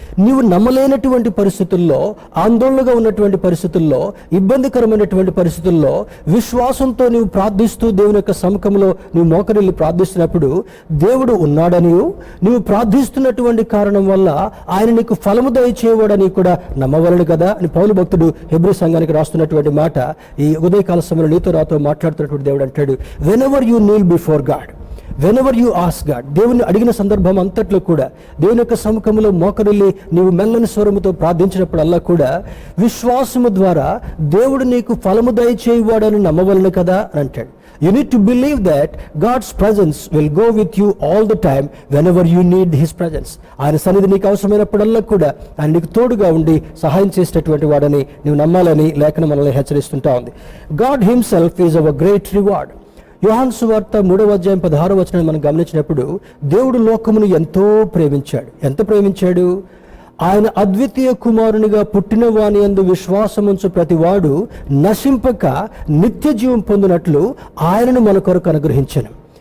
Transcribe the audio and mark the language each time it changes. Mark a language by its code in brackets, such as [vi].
[te] నీవు నమ్మలేనటువంటి పరిస్థితుల్లో, ఆందోళనగా ఉన్నటువంటి పరిస్థితుల్లో, ఇబ్బందికరమైనటువంటి పరిస్థితుల్లో విశ్వాసంతో నీవు ప్రార్థిస్తూ దేవుని యొక్క సముఖంలో నువ్వు మోకరిల్లి ప్రార్థిస్తున్నప్పుడు దేవుడు ఉన్నాడని, నువ్వు ప్రార్థిస్తున్నటువంటి కారణం వల్ల ఆయన నీకు ఫలము దయచేయవాడని కూడా నమ్మవలను కదా అని పౌలు భక్తుడు హెబ్రీ సంఘానికి రాస్తున్నటువంటి మాట ఈ ఉదయకాల సమయంలో నీతో రాతో మాట్లాడుతున్నటువంటి దేవుడు అంటాడు, [en] whenever you kneel before God, whenever you ask God, [te] దేవుని అడిగిన సందర్భం అంతట్లో కూడా దేవుని యొక్క సముఖంలో మోకరిల్లి నీవు మెల్లని స్వరముతో ప్రార్థించినప్పుడల్లా కూడా విశ్వాసము ద్వారా దేవుడు నీకు ఫలము దయచేయవాడని నమ్మవలను కదా అని అంటాడు. [en] You need to believe that God's presence will go with you all the time whenever you need His presence. [te] ఆయన సన్నిధి నీకు అవసరమైనప్పుడల్లా కూడా ఆయన నీకు తోడుగా ఉండి సహాయం చేసేటటువంటి వాడని నీవు నమ్మాలని లేఖనం మనల్ని హెచ్చరిస్తుంటా ఉంది. [en] God Himself is our great reward. [te] యోహాను సువార్త 3వ అధ్యాయం 16వ వచనాన్ని మనం గమనించినప్పుడు దేవుడు లోకమును ఎంతో ప్రేమించాడు. ఎంత ప్రేమించాడు? ఆయన అద్వితీయ కుమారునిగా పుట్టిన వాని యందు విశ్వాసముంచు ప్రతివాడు నశింపక నిత్య జీవం పొందినట్లు ఆయనను మన కొరకు అనుగ్రహించెను.